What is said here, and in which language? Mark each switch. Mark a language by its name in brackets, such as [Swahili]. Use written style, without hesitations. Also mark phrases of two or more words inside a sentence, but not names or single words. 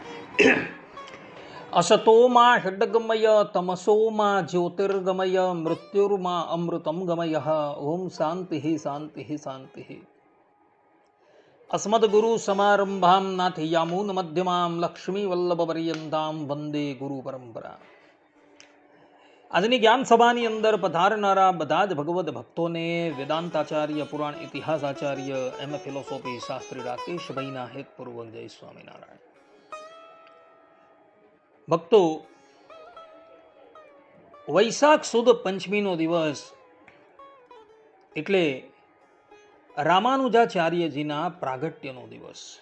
[Sanskrit] असतो मा षड्गमय तमसो मा ज्योतिर्गमय मृत्युर्मा अमृतं गमयः। ओम शान्तिः शान्तिः शान्तिः। अस्मद्गुरुसमारम्भां नाथयामूनमध्यमां लक्ष्मीवल्लभपर्यन्तां वन्दे गुरुपरम्परा। [Gujarati] આજની જ્ઞાન સભાની અંદર પધારનારા બધા જ ભગવદ ભક્તોને વેદાંતાચાર્ય, પુરાણ ઇતિહાસ આચાર્ય, એમ ફિલોસોફી શાસ્ત્રી રાકેશભાઈના હેતપૂર્વક જય સ્વામિનારાયણ. ભક્તો, વૈશાખ સુદ પંચમીનો દિવસ એટલે રામાનુજાચાર્યજીના પ્રાગટ્યનો દિવસ.